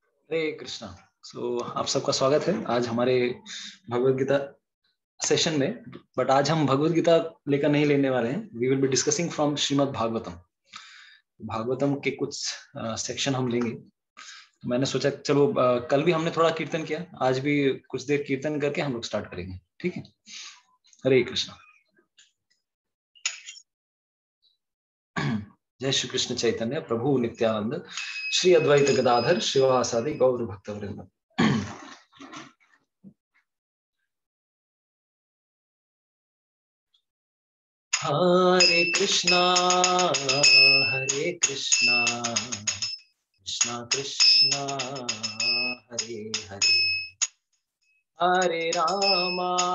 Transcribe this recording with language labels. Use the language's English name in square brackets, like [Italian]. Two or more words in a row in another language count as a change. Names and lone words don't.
[Hindi] हरे कृष्णा। आप सबका स्वागत है आज हमारे भगवत गीता सेशन में। बट आज हम भगवत गीता लेकर नहीं लेने वाले हैं। [English] We will be discussing from श्रीमद् भागवतम। [Hindi] भागवतम के कुछ सेक्शन हम लेंगे। तो मैंने सोचा चलो कल भी हमने थोड़ा कीर्तन किया, आज भी कुछ देर कीर्तन करके हम लोग स्टार्ट करेंगे। ठीक है। [Sanskrit] हरे कृष्णा। जय श्री कृष्ण चैतन्य प्रभु नित्यानंद श्री अद्वैत गदाधर श्रीवासादि गौर भक्तवृंद। हरे कृष्णा कृष्णा कृष्णा हरे हरे, हरे रामा